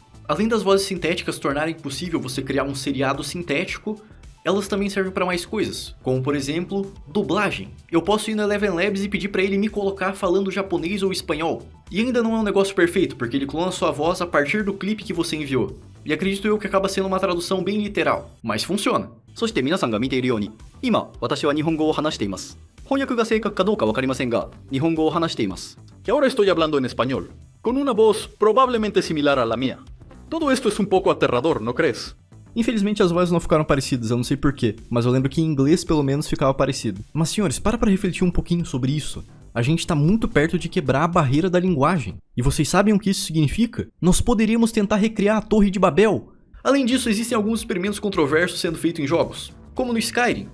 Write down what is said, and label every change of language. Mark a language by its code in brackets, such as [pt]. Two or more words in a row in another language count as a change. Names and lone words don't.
[pt] Além das vozes sintéticas tornarem possível você criar um seriado sintético, elas também servem para mais coisas, como por exemplo, dublagem. Eu posso ir no Eleven Labs e pedir para ele me colocar falando japonês ou espanhol. E ainda não é um negócio perfeito, porque ele clona sua voz a partir do clipe que você enviou. E acredito eu que acaba sendo uma tradução bem literal, mas funciona. [ja] そして皆さんが見ているように、今、私は日本語を話しています。翻訳が正確かどうかわかりませんが、日本語を話しています。 [es] Que ahora estoy hablando en español, con una voz probablemente similar a la mía. Todo esto es un poco aterrador, ¿no crees? [pt] Infelizmente as vozes não ficaram parecidas, eu não sei porquê, mas eu lembro que em inglês pelo menos ficava parecido. Mas senhores, para refletir um pouquinho sobre isso. A gente tá muito perto de quebrar a barreira da linguagem. E vocês sabem o que isso significa? Nós poderíamos tentar recriar a Torre de Babel. Além disso, existem alguns experimentos controversos sendo feitos em jogos, como no Skyrim.